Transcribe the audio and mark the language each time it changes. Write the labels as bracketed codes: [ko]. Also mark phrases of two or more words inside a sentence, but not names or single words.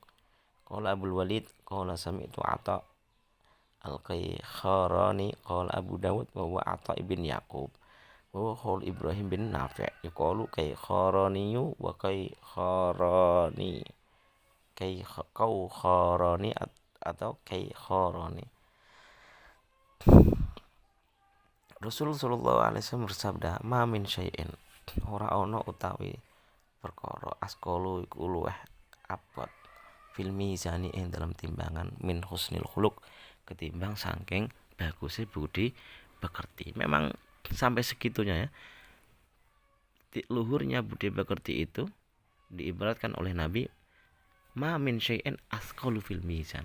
[ar] قال عبد الوليد قال سمعت عطاء الكيخاراني قال أبو داود وهو عطاء بن يعقوب وهو إبراهيم بن نافع يقال كيخاراني وكيخاراني atau كيخاراني. رسول الله صلى الله عليه وسلم [jv] bersabda, [ar] "ما من شيء [jv] ora ana utawi perkara asqalu iku luweh abot [ar] في الميزان [jv] ing dalam timbangan [ar] من حسن الخلق [jv] ketimbang saking [id] bagusnya budi pekerti." Memang sampai segitunya ya. Luhurnya budi pekerti itu diibaratkan oleh Nabi, [ar] "ما من شيء أثقل في الميزان."